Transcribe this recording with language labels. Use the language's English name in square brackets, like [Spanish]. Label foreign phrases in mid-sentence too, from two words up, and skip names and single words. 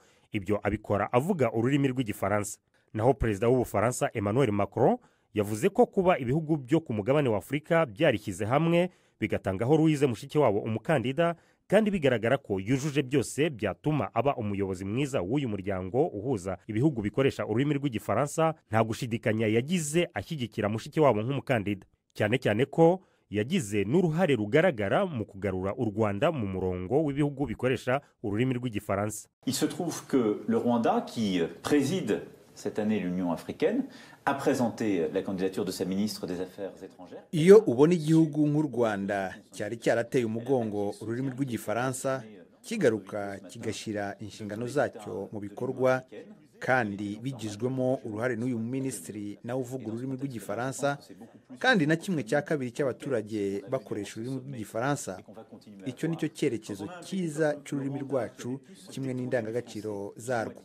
[Kinyarwanda] Ibyo abikora avuga ururimi rw'igifaransa. Naho perezida w'Ubufaransa Emmanuel Macron yavuze ko kuba ibihugu byo ku mugabane wa Afurika byarishyize hamwe bigatangaho Louise Mushikiwabo umukandida, kandi bigaragara ko yujuje byose byatuma aba umuyobozi mwiza w'uyu muryango uhuza ibihugu bikoresha ururimi rw'igifaransa, nta gushidikanya yagize ashyigikira Mushikiwabo nk'umukandida, cyane cyane ko yagize n'uruhare rugaragara mu kugarura u Rwanda mu murongo w'ibihugu bikoresha ururimi rw'igifaransa. [French] Il se trouve que le Rwanda, qui préside cette année l'Union africaine, a présenté la candidature de sa ministre des Affaires étrangères. [Kinyarwanda] Iyo ubona igihugu nk'u Rwanda cyari cyarateye umugongo ururimi rw'igifaransa kigaruka kigashira inshingano zacyo mu bikorwa, kandi bigizwemo uruhare n'uyu minisitiri nawe uvuga ururimi rw'igifaransa, kandi na kimwe cya kabiri cy'abaturage bakoresha ururimi rw'igifaransa, icyo nicyo cyerekezo cyiza cy'ururimi rwacu kimwe n'indangagaciro zarwo.